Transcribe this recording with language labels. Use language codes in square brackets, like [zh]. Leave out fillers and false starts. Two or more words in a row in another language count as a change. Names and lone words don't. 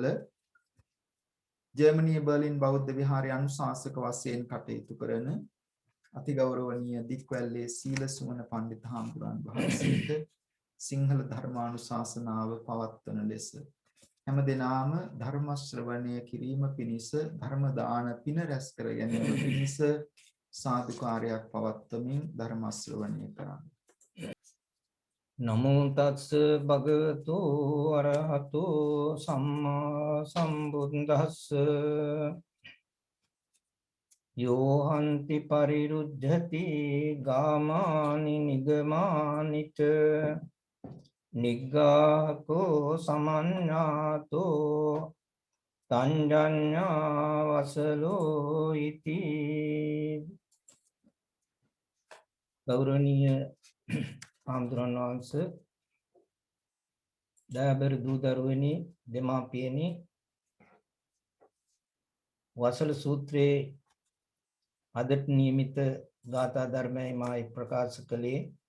[si] ජර්මනියේ බර්ලින් බෞද්ධ විහාරයේ අනුශාසක වශයෙන් කටයුතු කරන අතිගෞරවනීය දික්වැල්ලේ සීල සුමන පඬිත් හාමුදුරන් වහන්සේට සිංහල ධර්මානුශාසනාව පවත්වන ලෙස හැම දිනම ධර්ම ශ්‍රවණය කිරීම පිණිස ධර්ම දාන පින රැස් කර ගැනීම පිණිස සාදුකාරයක් පවත්වමින් ධර්ම ශ්‍රවණය කරන්න. [pi] නමෝ තස්ස භගවතු අරහතු සම්මා සම්බුද්දස්ස යෝහන්ති පරිරුද්ධති ගාමානි නිගමානිච නිග්ගාහකෝ සමඤ්ඤාතෝ තංජඤ්ඤා වසලෝ ඉති [si] ගෞරවනීය ආම්දුරන් වහන්සේ දයාබර දූ දරුවනි දෙමාපියනි වසල සූත්‍රයේ අදට නියමිත ගාථා ධර්මයයි මා ප්‍රකාශ කළේ